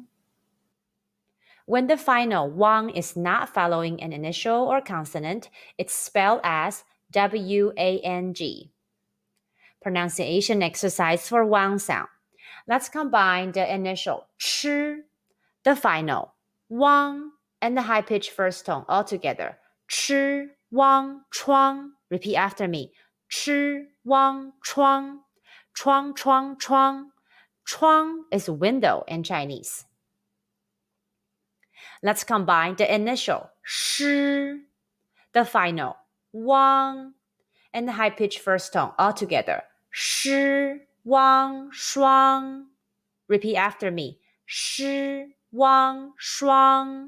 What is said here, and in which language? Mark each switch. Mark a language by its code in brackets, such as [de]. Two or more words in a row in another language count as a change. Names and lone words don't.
[en] When the final wang is not following an initial or consonant, it's spelled as WANG. Pronunciation exercise for wang sound. Let's combine the initial ch, the final wang, and the high-pitched first tone all together. Ch, wang, chuang. Repeat after me. Ch, wang, chuang. Chuang, chuang, chuang. Chuang is window in Chinese. Let's combine the initial sh, the final wang, and the high-pitched first tone all together. Sh, wang, shuang. Repeat after me. Sh, wang, shuang.